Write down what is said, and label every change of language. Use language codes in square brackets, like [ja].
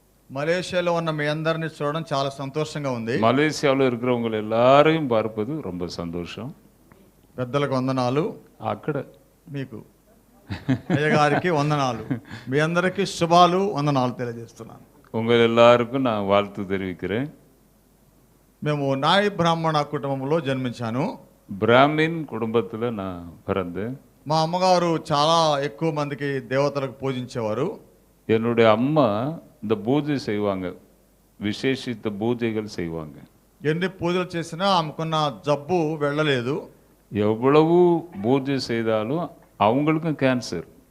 [te] మలేషియాలో ఉన్న మీ అందరిని చూడడం చాలా సంతోషంగా ఉంది. [ta] மலேசியாவில் இருக்கிறவங்க எல்லாரையும் பார்ப்பது ரொம்ப சந்தோஷம். [te] పెద్దలకు వందనాలు, అక్కడ మీకు అయ్యగారికి వందనాలు, మీ అందరికీ శుభాలు వందనాలు తెలియజేస్తున్నాను. [ta] உங்கள் எல்லாருக்கும் நான் வாழ்த்து தெரிவிக்கிறேன். [te] మేము నాయి బ్రాహ్మణ కుటుంబంలో జన్మించాను. [ta] பிராமின் குடும்பத்தில் நான் பிறந்தேன். [te] మా అమ్మగారు చాలా ఎక్కువ మందికి దేవతలకు పూజించేవారు. [ta] என்னுடைய அம்மா இந்த பூஜை செய்வாங்க, விசேஷித்த பூஜைகள் செய்வாங்க. [te] ఎన్ని పూజలు చేసినా ఆమెకున్న జబ్బు వెళ్ళలేదు. [ta] எவ்வளவு பூஜை செய்தாலும் அவங்களுக்கும் கேன்சர்,